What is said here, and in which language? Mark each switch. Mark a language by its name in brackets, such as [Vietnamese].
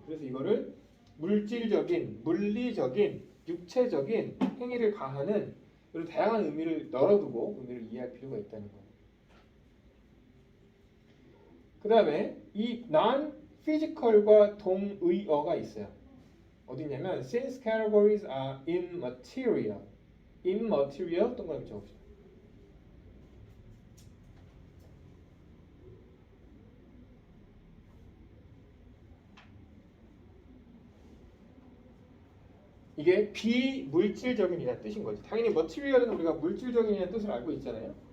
[Korean] 그래서 이거를 물질적인, 물리적인, 육체적인 행위를 가하는 이런 다양한 의미를 널어두고 의미를 이해할 필요가 있다는 거예요. 그 다음에 이 non-physical과 동의어가 있어요. 어디냐면 [English] since categories are immaterial. [Korean] immaterial 동그라미 적읍시다. 이게 비물질적인이라는 뜻인 거지. 당연히 material은 우리가 물질적인이라는 뜻을 알고 있잖아요.